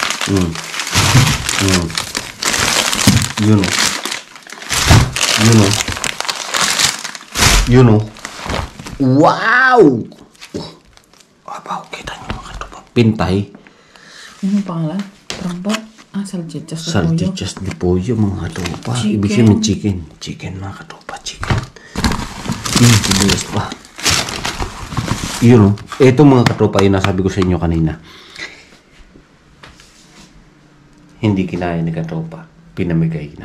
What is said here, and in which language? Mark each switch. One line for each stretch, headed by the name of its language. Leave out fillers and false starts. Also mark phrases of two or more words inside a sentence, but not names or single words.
Filipino: Yun o. Yun o. Yun o. Wow! Abaw, kita niyo mga katopa. Pintay. Ano yung pangalan? Trambot?
Spanish: Salchichas de pollo. Salchichas de pollo
Filipino: mga katopa. Chicken. Ibig sabihin chicken. Chicken mga katopa. Chicken. Sibuyas pa. Yun o. Ito mga katropa yung nasabi ko sa inyo kanina. Hindi kinaya ni katropa. Pinamigay na.